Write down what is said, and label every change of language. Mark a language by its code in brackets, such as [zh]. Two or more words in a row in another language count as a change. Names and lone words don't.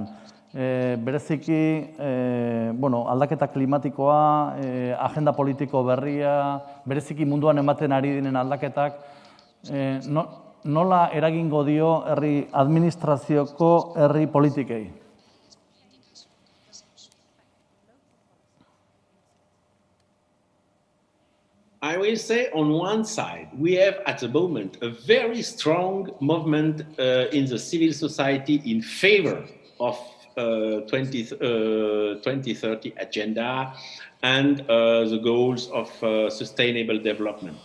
[eu] Bereziki, aldaketa klimatikoa, agenda politiko berria, bereziki munduan ematen ari diren aldaketak, nola eragingo dio herri administrazioko herri politikei? [en] I will say on one side, we have at the moment a very strong movement in the civil society in favor of 2030 agenda and the goals of sustainable development.